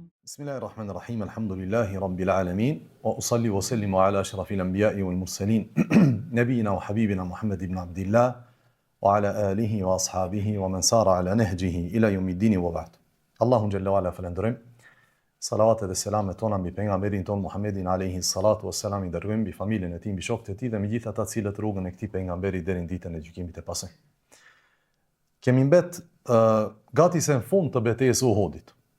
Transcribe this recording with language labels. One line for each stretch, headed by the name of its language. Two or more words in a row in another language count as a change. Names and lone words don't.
Arabic: بسم الله الرحمن الرحيم، الحمد لله رب العالمين، وأصلي وأسلم على أشرف الأنبياء والمرسلين، نبينا وحبيبنا محمد بن عبد الله، وعلى آله وأصحابه ومن سار على نهجه إلى يوم الدين وبعد.
Albanian: Allahun
Arabic: جل وعلا
Albanian: falenderojm. Salavat dhe selamet tona mbi pejgamberin ton Muhammedin
Arabic: عليه الصلاة والسلام,
Albanian: i dërgojmë mbi familjen e tij, mbi shokët e tij dhe mbi gjithë ata cilët rrugën e këtij pejgamberi deri në ditën e gjykimit të pasoj. Kemi mbet gati se në fund të betejës së Uhudit.